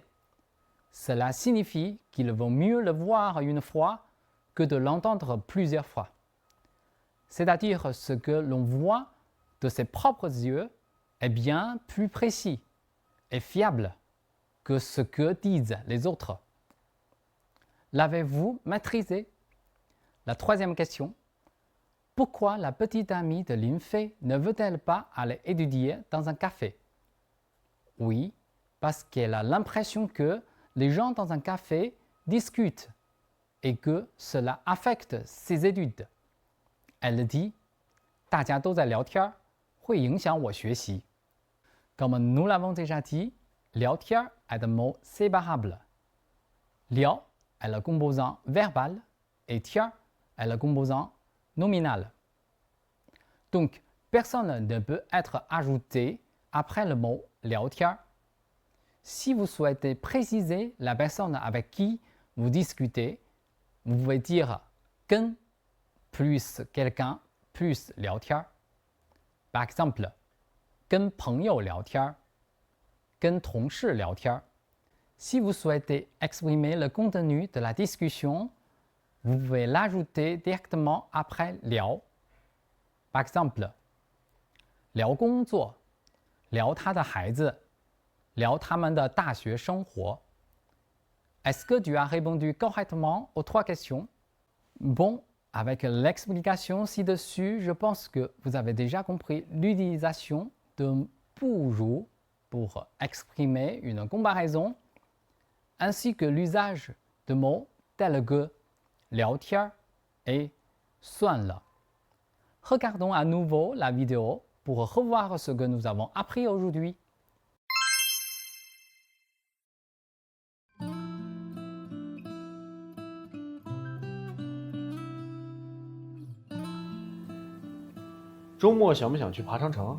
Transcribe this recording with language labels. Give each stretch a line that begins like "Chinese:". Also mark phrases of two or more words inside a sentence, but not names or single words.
French: Cela signifie qu'il vaut mieux le voir une fois que de l'entendre plusieurs fois. C'est-à-dire ce que l'on voit de ses propres yeux est bien plus précis et fiable que ce que disent les autres. L'avez-vous maîtrisé? La troisième question. Pourquoi la petite amie de Lin Fei ne veut-elle pas aller étudier dans un café? Oui, parce qu'elle a l'impression que les gens dans un café discutent et que cela affecte ses études. Elle dit
Chinese: 大家都在聊天，会影响我学习。
French: Comme nous l'avons déjà dit, 聊天 est un mot séparable. 聊 est le composant verbal et 天 est le composant nominal. Donc, personne ne peut être ajouté après le mot 聊天. Si vous souhaitez préciser la personne avec qui vous discutez, vous pouvez dire 跟 plus quelqu'un plus 聊天. Par exemple,
Chinese: 跟朋友聊天，跟同事聊天。
French: Si vous souhaitez exprimer le contenu de la discussion, vous pouvez l'ajouter directement après 聊. Par exemple,
Chinese: 聊工作，聊他的孩子，聊他们的大学生活。
French: Est-ce que tu as répondu correctement aux 3 questions? Bon, avec l'explication ci-dessus, je pense que vous avez déjà compris l'utilisation de 不如 pour exprimer une comparaison, ainsi que l'usage de mots tels que 聊天 et 算了. Regardons à nouveau la vidéo pour revoir ce que nous avons appris aujourd'hui.
Chinese: 周末想不想去爬长城？